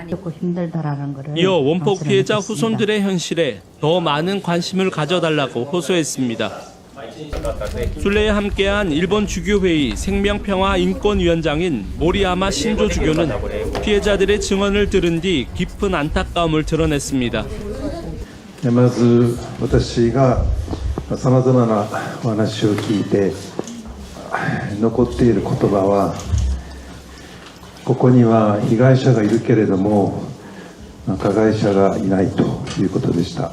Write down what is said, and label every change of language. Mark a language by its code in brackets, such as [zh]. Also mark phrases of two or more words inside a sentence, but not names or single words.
[ko] 이어 원폭 피해자 후손들의 현실에 더 많은 관심을 가져달라고 호소했습니다. 순례에 함께한 일본 주교회의 생명평화인권위원장인 모리야마 신조 주교는 피해자들의 증언을 들은 뒤 깊은 안타까움을 드러냈습니다. [ja] まず私がさまざまなお話を聞いて残っている言葉はここには被害者がいるけれども加害者がいないということでした。